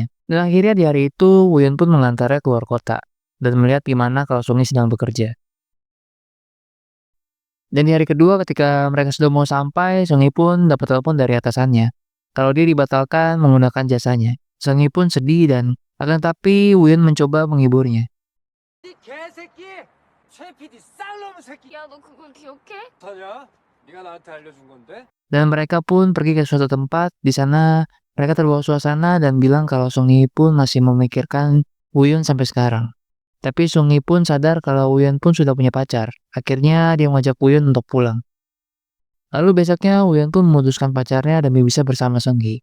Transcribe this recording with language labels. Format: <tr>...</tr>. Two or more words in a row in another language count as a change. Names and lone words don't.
<id>Dan akhirnya di hari itu, Woo-yeon pun mengantarnya keluar kota dan melihat gimana kalau Sung-hee sedang bekerja. Dan di hari kedua ketika mereka sudah mau sampai, Sung-hee pun dapat telepon dari atasannya kalau dia dibatalkan menggunakan jasanya. Sung-hee pun sedih dan akan tapi Woo-yeon mencoba menghiburnya.</id> <ko>이 개새끼! 최 PD 쌀놈 새끼! 야, 너 그건 기억해? 타냐? 네가 나한테 알려준 건데?</ko> <id>Dan mereka pun pergi ke suatu tempat. Di sana mereka terbawa suasana dan bilang kalau Sung-hee pun masih memikirkan Woo-yeon sampai sekarang. Tapi Sung-hee pun sadar kalau Woo-yeon pun sudah punya pacar. Akhirnya dia mengajak Woo-yeon untuk pulang. Lalu besoknya Woo-yeon pun memutuskan pacarnya demi bisa bersama Sung-hee.</id>